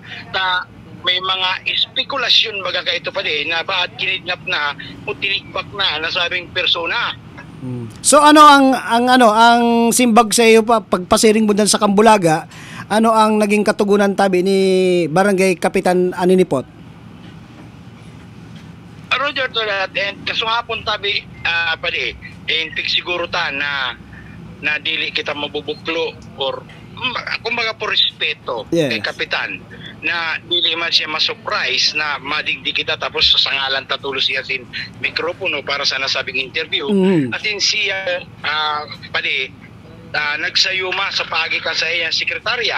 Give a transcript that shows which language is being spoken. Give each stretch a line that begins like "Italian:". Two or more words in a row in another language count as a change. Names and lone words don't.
Bikol: May mga espekulasyon baga ka ito pa din na baat kinidnap na o tinigbak na nasabing persona. So ano ang simbag sa iyo pa pagpasiring mo dan sa Kambulaga, ano ang naging katugunan tabi ni Barangay Kapitan Aninipot?
English: Roger to that,
Bikol: and kasuhapon tabi pali and siguro ta na dili kita mabubuklo or kumbaga por respeto kay kapitan na dili man siya ma-surprise na madigdi kita tapos sa sangalan tatulo siya sin mikropono para sa nasabing interview atin siya pali nagsayuma sa pagikan sa iyang sekretarya.